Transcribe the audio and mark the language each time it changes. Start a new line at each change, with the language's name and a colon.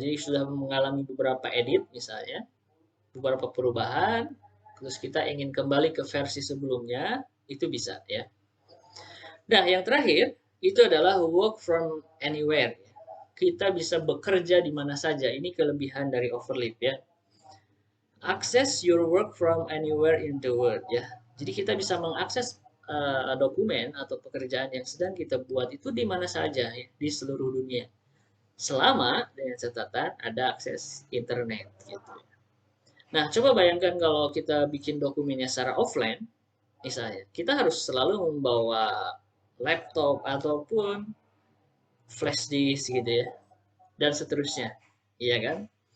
Indonesian: Jadi sudah mengalami beberapa edit misalnya, beberapa perubahan, terus kita ingin kembali ke versi sebelumnya, itu bisa ya. Nah, yang terakhir itu adalah work from anywhere. Kita bisa bekerja di mana saja. Ini kelebihan dari Overleaf ya.
English: Access your work from anywhere in the world
Indonesian: ya. Jadi kita bisa mengakses dokumen atau pekerjaan yang sedang kita buat itu di mana saja ya, di seluruh dunia. Selama dengan catatan ada akses internet gitu. Nah, coba bayangkan kalau kita bikin dokumennya secara offline, misalnya, kita harus selalu membawa laptop ataupun flash disk gitu ya, dan seterusnya, iya kan?